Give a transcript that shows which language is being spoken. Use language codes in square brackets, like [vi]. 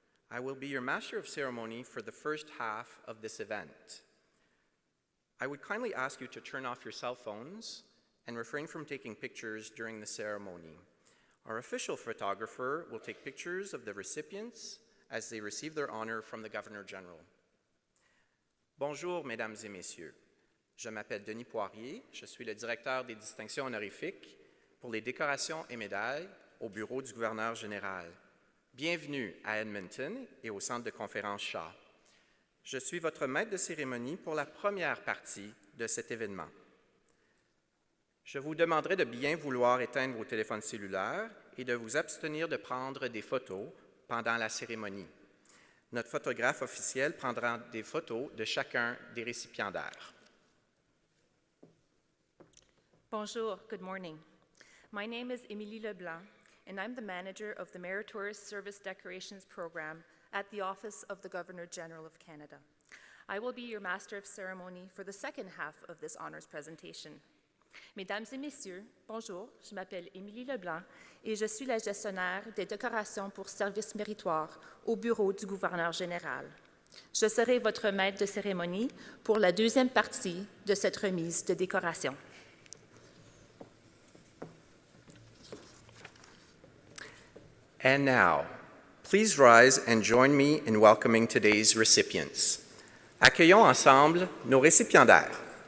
[en] I will be your Master of Ceremony for the first half of this event. I would kindly ask you to turn off your cell phones and refrain from taking pictures during the ceremony. Our official photographer will take pictures of the recipients as they receive their honor from the Governor General. [fr] Bonjour, mesdames et messieurs. Je m'appelle Denis Poirier, je suis le directeur des distinctions honorifiques pour les décorations et médailles au bureau du gouverneur général. Bienvenue à Edmonton et au centre de conférence Shaw. Je suis votre maître de cérémonie pour la première partie de cet événement. Je vous demanderai de bien vouloir éteindre vos téléphones cellulaires et de vous abstenir de prendre des photos pendant la cérémonie. Notre photographe officiel prendra des photos de chacun des récipiendaires. Bonjour, [en] good morning. My name is Émilie Leblanc, and I'm the manager of the Meritorious Service Decorations Program at the Office of the Governor General of Canada. I will be your Master of Ceremony for the second half of this honors presentation. [fr] Mesdames et messieurs, bonjour, je m'appelle Émilie Leblanc et je suis la gestionnaire des décorations pour services méritoires au bureau du gouverneur général. Je serai votre maître de cérémonie pour la deuxième partie de cette remise de décoration. [en] And now, please rise and join me in welcoming today's recipients. [fr] Accueillons ensemble nos récipiendaires.